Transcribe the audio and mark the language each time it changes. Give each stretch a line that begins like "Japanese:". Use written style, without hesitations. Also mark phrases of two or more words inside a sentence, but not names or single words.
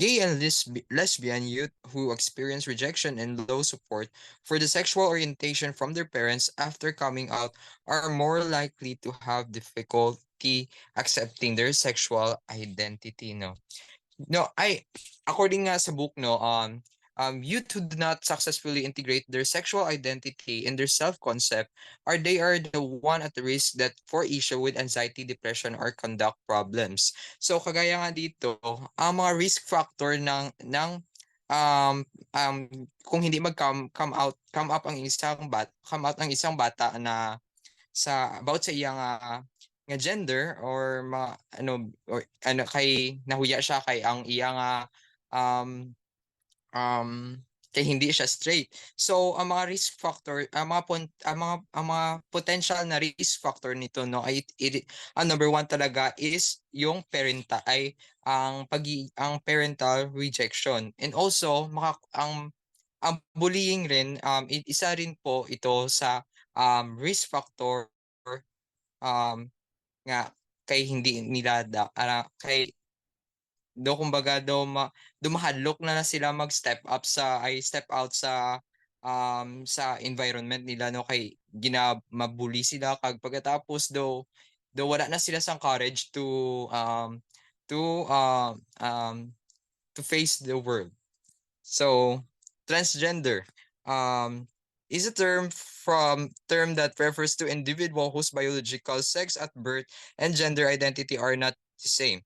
English: Gay and lesbian youth who experience rejection and low support for the sexual orientation from their parents after coming out are more likely to have difficulty accepting their sexual identity, no? No, according nga sa book, no, youth who do not successfully integrate their sexual identity in their self-concept are the one at the risk that for issue with anxiety, depression, or conduct problems.
Hiligaynon: So kagaya nga dito, ang mga
English: risk factor
Hiligaynon: ng um kung hindi
English: come up
Hiligaynon: ang isang bata na about sa iyang nga gender or kay nahuya siya kay ang iyang um um kay hindi siya straight.
Filipino: So ang mga
English: risk factor,
Filipino: ang mga potential na
English: risk factor
Filipino: nito, no, ay ang
English: number one
Filipino: talaga is yung ang
English: parental rejection. And also
Filipino: ang bullying rin, isa rin po ito sa risk
Hiligaynon: factor, um nga kay hindi nila kay kumbaga mahadlok na sila mag-
English: step up step out
Hiligaynon: sa environment nila, no, kay mabully sila kag pagkatapos wala na sila sang
English: courage to um um to face the world. So, transgender um, is a term that refers to individual whose biological sex at birth and gender identity are not the same.